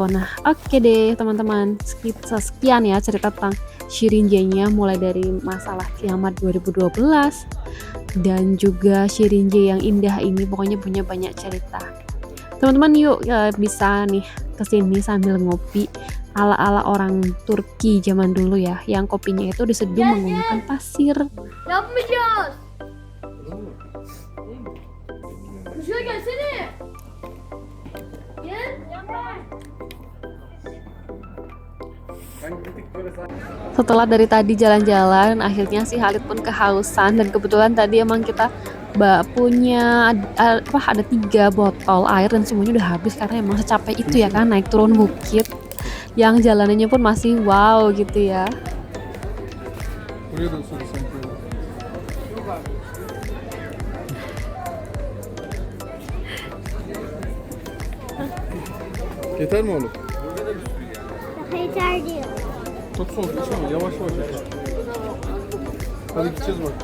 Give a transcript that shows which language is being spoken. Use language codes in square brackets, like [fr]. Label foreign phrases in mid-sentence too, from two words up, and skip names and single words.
[id] Nah, oke deh teman-teman, sekian ya cerita tentang Shirinje-nya, mulai dari masalah kiamat 2012 dan juga Shirinje yang indah ini, pokoknya punya banyak cerita. Teman-teman yuk bisa nih kesini sambil ngopi ala-ala orang Turki zaman dulu ya, yang kopinya itu diseduh menggunakan pasir. [tr] Yapmayacağız. Şuraya gelsene. Gel. [id] Setelah dari tadi jalan-jalan, akhirnya si Halid pun kehausan, dan kebetulan tadi emang kita punya ada 3 botol air dan semuanya udah habis karena emang secapek itu ya kan naik turun bukit, yang jalanannya pun masih wow gitu ya. [tr] Buraya da usulü sanki. Yeter mi oğlum? Yeter diyor. Çok soğuk içme, yavaş yavaş iç. Hadi gideceğiz bak.